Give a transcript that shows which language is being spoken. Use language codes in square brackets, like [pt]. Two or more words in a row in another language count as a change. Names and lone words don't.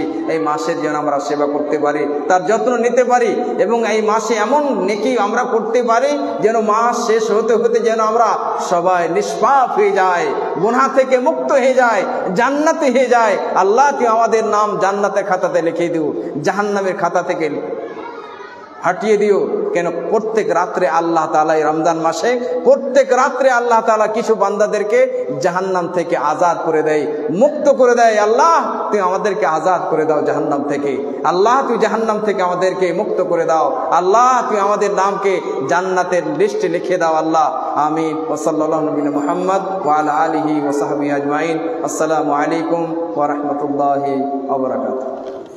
[bn] এই মাসের যেন আমরা সেবা করতে পারি, তার যত্ন নিতে পারি, এবং এই মাসে এমন নেকি আমরা করতে পারি যেন মাস শেষ হতে হতে যেন আমরা সবাই নিষ্পাপ হয়ে যায়, গুনাহ থেকে মুক্ত হয়ে যায়, জান্নাতে হয়ে যায়। আল্লাহ তুমি আমাদের নাম জান্নাতের খাতাতে লিখে দিও, জাহান্নামের খাতা থেকে হটিয়ে দিও কেন প্রত্যেক রাত্রে আল্লাহ তাআলা রমজান মাসে প্রত্যেক রাত্রে আল্লাহ তাআলা কিছু বান্দাদেরকে জাহান্নাম থেকে আজাদ করে দেয় মুক্ত করে দেয়। আল্লাহ তুম আমাদেরকে আজাদ করে দাও জাহান্নাম থেকে, আল্লাহ তুম জাহান্নাম থেকে আমাদেরকে মুক্ত করে দাও, আল্লাহ তুম আমাদের নামকে জান্নাতের লিস্টে লিখে দাও আল্লাহ। [ar] आमीन। و صلى الله نبينا محمد و على آله و صحبه أجمعين. السلام عليكم و رحمة الله و بركاته.